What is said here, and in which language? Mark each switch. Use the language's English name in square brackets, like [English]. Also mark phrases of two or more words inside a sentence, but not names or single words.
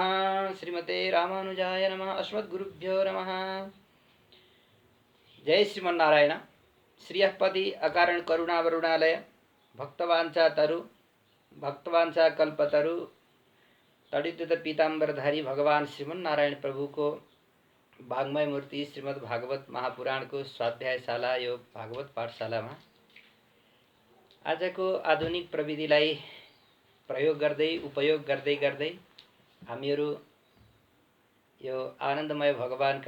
[Sanskrit] श्रीमते रामानुजाय नमः। अस्मद्गुरुभ्यो नमः। जय श्रीमन्नारायण। श्रीयःपति अकारण करुणावरुणालय भक्तवांछा कल्पतरु तडितुत पीताम्बरधारी भगवान श्रीमन्नारायण [Nepali] प्रभु को भागमय मूर्ति श्रीमद् भागवत महापुराण को स्वाध्यायशाला यो भागवत पाठशालामा आजको आधुनिक प्रविधिलाई प्रयोग गर्दै उपयोग गर्दै गर्दै हामीहरू यो आनन्दमय भगवानका